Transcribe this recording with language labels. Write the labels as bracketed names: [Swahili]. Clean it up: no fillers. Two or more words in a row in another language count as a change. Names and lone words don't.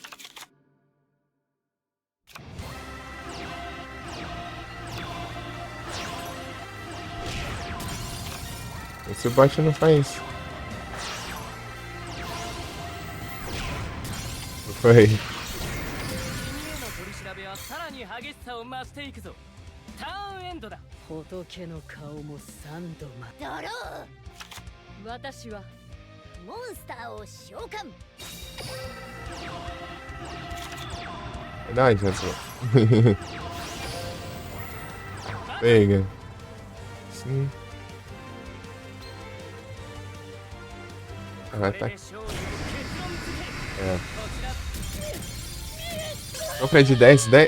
[Portuguese] Esse bot não faz isso. Foi. [Japanese] 仏の顔も3度まドロー私はモンスターを召喚 [Portuguese] Verdade, essa. Pega. Sim. Ah, tá. É. Compra de 10, 10.